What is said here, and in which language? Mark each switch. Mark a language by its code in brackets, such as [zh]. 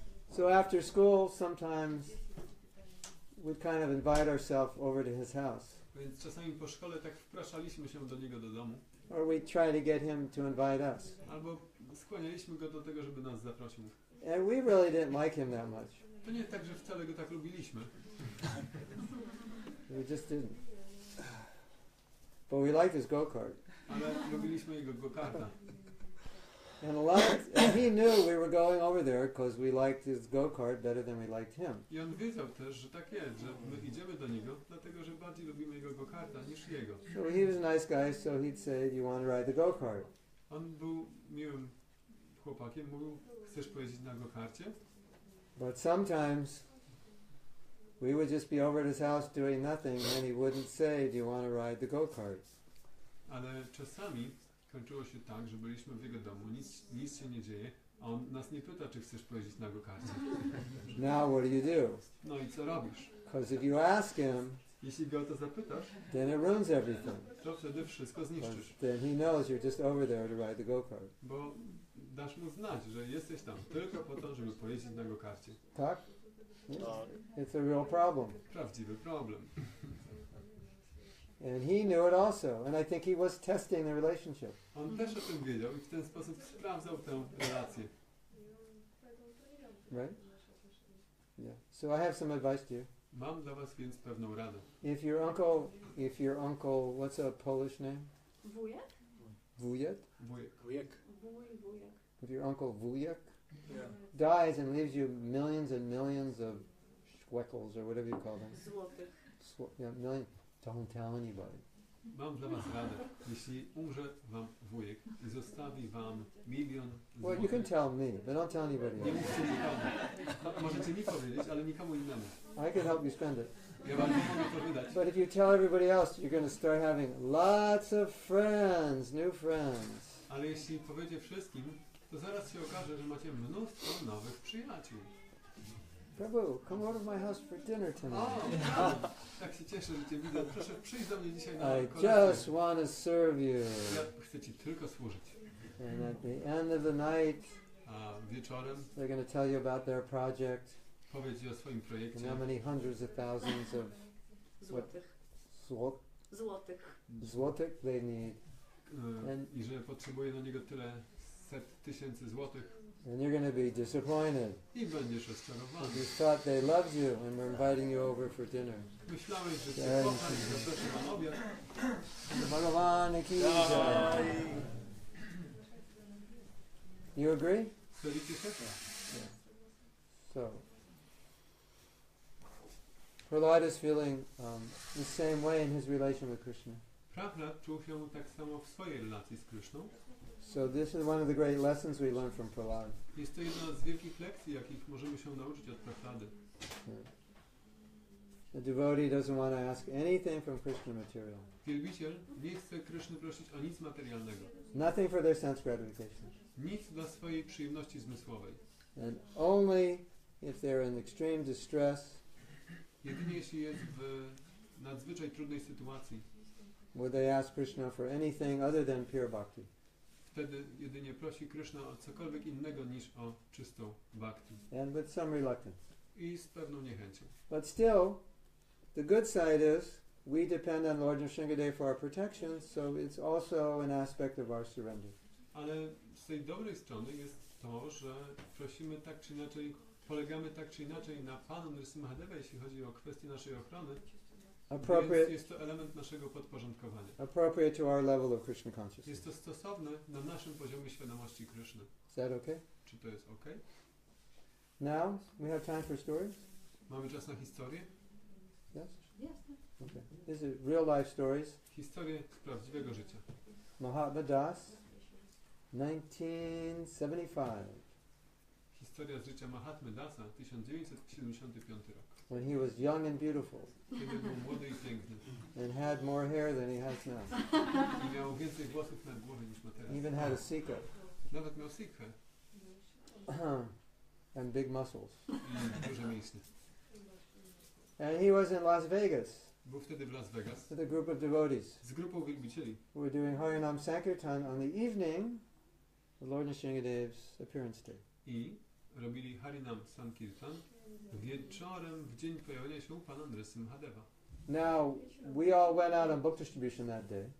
[en] So after school, sometimes we'd kind of invite ourselves over to his house. [pl] Więc czasami po szkole tak wpraszaliśmy się do niego do domu. [en] Or we'd try to get him to invite us. [pl] Albo skłanialiśmy go do tego, żeby nas zaprosił. [en] And we really didn't like him that much. [pl] To nie tak, że wcale go tak lubiliśmy. [en] We just didn't. But we liked his go-kart. [pl] Ale lubiliśmy jego go-karta. [en] And he knew we were going over there because we liked his go-kart better than we liked him. [pl] I on wiedział też, że tak jest, że my idziemy do niego, dlatego że bardziej lubimy jego go-karta niż jego. [en] So he was a nice guy, so he'd say, "Do you want to ride the go-kart?" [pl] On był miłym chłopakiem, mówił, chcesz pojeździć na go-karcie? [en] But sometimes we would just be over at his house doing nothing, and he wouldn't say, "Do you want to ride the go-kart?" [pl] Ale czasami kończyło się tak, że byliśmy w jego domu, nic się nie dzieje, a on nas nie pyta, czy chcesz pojeździć na go-karcie. [en] Now what do? [pl] No i co robisz? [en] Because if you ask him, [pl] Jeśli go o to zapytasz, [en] then it ruins everything. [pl] to wtedy wszystko zniszczysz. [en] Then he knows you're just over there to ride the go-kart. [pl] Bo dasz mu znać, że jesteś tam tylko po to, żeby pojeździć na go-karcie. Tak? [en] It's a real problem. [pl] Prawdziwy problem. [en] And he knew it also. And I think he was testing the relationship. [pl] On też o tym wiedział i w ten sposób sprawdzał tę relację. [en] Right? Yeah. So I have some advice to you. [pl] Mam dla was więc pewną radę. [en] If your uncle, what's a Polish name? [pl] Wujek? Wujek? Wujek. Wujek. [en] If your uncle Wujek Yeah. dies and leaves you millions and millions of schweckels or whatever you call them. [pl] Złotych. [en] Don't tell anybody. [pl] Mam dla was radę. Jeśli umrze wam wujek i zostawi wam 1 000 000 [en] Well, you can [pl] złotych, [en] tell me, but don't tell anybody [pl] nie [en] else. [pl] mówcie nikomu. Możecie mi powiedzieć, ale nikomu innemu. [en] I can help you spend it. [pl] Ja wam nie mogę to wydać. [en] But if you tell everybody else, you're going to start having lots of friends, new friends. [pl] Ale jeśli powiecie wszystkim, to zaraz się okaże, że macie mnóstwo nowych przyjaciół. [en] Prabhu, come over to my house for dinner tonight. [pl] Tak się cieszę, że cię widzę. Proszę przyjść do mnie dzisiaj na [en] I [pl] kolację. [en] just want to serve you. [pl] Ja chcę ci tylko służyć. [en] And at the end of the night, [pl] A wieczorem [en] they're going to tell you about their project [pl] powiedz ci o swoim [en] and [pl] projekcie. [en] how many hundreds of thousands of [pl] Złotych. Złotych. [en] złotych they need. [pl] I że potrzebuje na niego tyle set tysięcy złotych. [en] And you're going to be disappointed. [pl] I będziesz rozczarowany. [en] You thought they loved you and were inviting you over for dinner. [pl] Myślałeś, że cię kocha i zaproszę na obiad. [hi] Bhagavan ki jai. [en] You agree? [pl] Zgodzicie się? [en] So, Prahlad is feeling the same way in his relation with Krishna. [pl] Prahlad czuł się tak samo w swojej relacji z Kryszną. [en] So this is one of the great lessons we learn from Prahlad. [pl] Jest to jedna z wielkich lekcji, jakich możemy się nauczyć od Prahlady. [en] The devotee doesn't want to ask anything from Krishna material. [pl] Wielbiciel nie chce Kryszny prosić o nic materialnego. [en] Nothing for their sense gratification. [pl] Nic dla swojej przyjemności zmysłowej. [en] And only if they're in extreme distress [pl] Jedynie jeśli jest w nadzwyczaj trudnej sytuacji, [en] would they ask Krishna for anything other than pure bhakti. [pl] wtedy jedynie prosi Kryszna o cokolwiek innego niż o czystą bhakti. [en] And with some reluctance. [pl] I z pewną niechęcią. [en] But still, the good side is we depend on Lord Nrsingh Dev for our protection, so it's also an aspect of our surrender. [pl] Ale z tej dobrej strony jest to, że prosimy tak czy inaczej, polegamy tak czy inaczej na Panu Nrsingha Deva, jeśli chodzi o kwestię naszej ochrony. Więc jest to element naszego podporządkowania. [en] Appropriate to our level of Krishna consciousness. [pl] Jest to stosowne na naszym poziomie świadomości Kryszny. [en] Is that okay? [pl] Czy to jest ok? [en] Now we have time for stories. [pl] Mamy czas na historię? [en] Yes. Yes. Okay. These are real life stories. [pl] Historię z prawdziwego życia. [en] Mahatma Das, 1975. [pl] Historia z życia Mahatmy Dasa, 1975 rok. [en] When he was young and beautiful [pl] Kiedy był młody i piękny. [en] and had more hair than he has now. [pl] I miał więcej włosów na głowie niż ma teraz. [en] Even had a sikha. [pl] Nawet miał sikhę. [en] And and big muscles. [pl] i duże mięśnie. [en] And he was in Las Vegas [pl] Był wtedy w Las Vegas [en] with a group of devotees [pl] z grupą wielbicieli. [en] who were doing Harinam Sankirtan on the evening of Lord Nrsingh Dev's Appearance Day. [pl] I robili Harinam Sankirtan wieczorem w dzień pojawienia się Pana Nrsingha Deva. [en] Now, we all went out on book distribution that day.